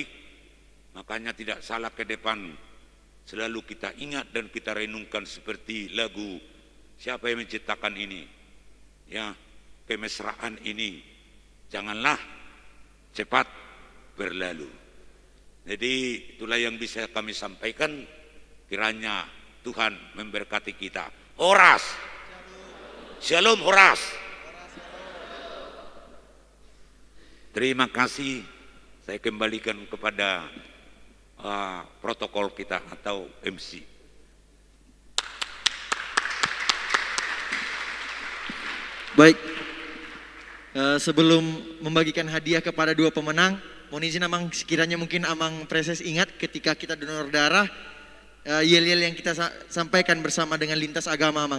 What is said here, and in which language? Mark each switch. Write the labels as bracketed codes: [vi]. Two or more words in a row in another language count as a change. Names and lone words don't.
[id] Makanya tidak salah ke depan selalu kita ingat dan kita renungkan seperti lagu siapa yang menciptakan ini, ya, kemesraan ini janganlah cepat berlalu. Jadi itulah yang bisa kami sampaikan. Kiranya Tuhan memberkati kita. Horas, shalom Horas. Terima kasih. Saya kembalikan kepada protokol kita atau MC. Baik, sebelum membagikan hadiah kepada dua pemenang, mohon izin Amang, sekiranya mungkin Amang Preses ingat ketika kita donor darah, yel-yel yang kita sampaikan bersama dengan lintas agama, Amang.